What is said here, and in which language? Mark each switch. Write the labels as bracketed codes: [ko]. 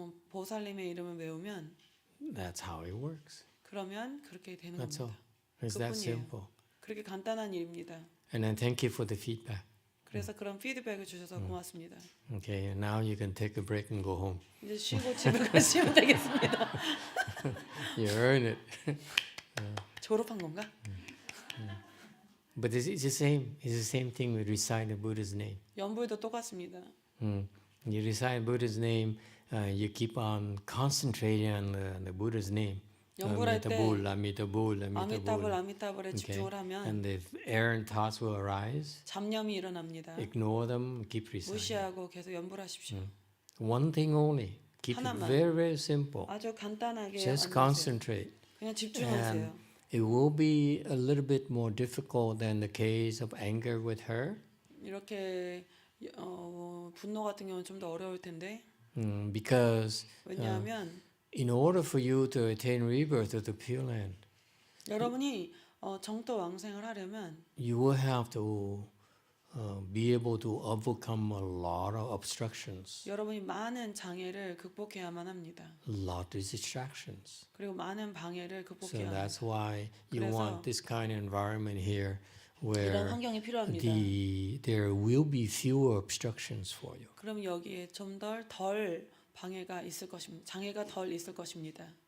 [ko] 보살님의 이름을 외우면 [en] That's how it works. [ko] 그러면 그렇게 되는 [en] That's all. [ko] 겁니다. [en] It's that [ko] 그뿐이에요. [en] simple. [ko] 그렇게 간단한 일입니다. [en] And then thank you for the feedback. [ko] 그래서 그런 피드백을 주셔서 고맙습니다. [en] Okay, and now you can take a break and go home. [ko] 이제 쉬고 집에 가시면 되겠습니다. [en] You earn it. [ko] 졸업한 건가? [en] But it's the same. It's the same thing with recite the Buddha's name. [ko] 연불도 똑같습니다. [en] You recite Buddha's name, you keep on concentrating on the Buddha's name. [ko] 연불할 때 Amitabol. 아미타불 아미타불에 집중을 하면 [en] And the errant thoughts will arise. [ko] 잡념이 일어납니다. [en] Ignore them, keep reciting. [ko] 무시하고 계속 연불하십시오. [en] One thing only. Keep it [ko] 하나만. [en] very, very simple. [ko] 아주 간단하게 [en] Just [ko] 안내하세요. [en] concentrate. [ko] 그냥 집중하세요. [en] It will be a little bit more difficult than the case of anger with her. [ko] 이렇게 분노 같은 경우는 좀 더 어려울 텐데 [en] Because [ko] 왜냐하면 [en] in order for you to attain rebirth of the Pure Land, [ko] 여러분이 정토 왕생을 하려면 [en] you will have to be able to overcome a lot of obstructions, [ko] 여러분이 많은 장애를 극복해야만 합니다. [en] a lot of distractions. [ko] 그리고 많은 방해를 [en] So [ko] 극복해야 합니다. [en] that's why you [ko] 그래서 [en] want this kind of environment here [ko] 이런 [en] where [ko] 환경이 필요합니다. [en] there will be fewer obstructions for you. [ko] 그럼 여기에 좀 덜 방해가 있을 것입니다. 장애가 덜 있을 것입니다.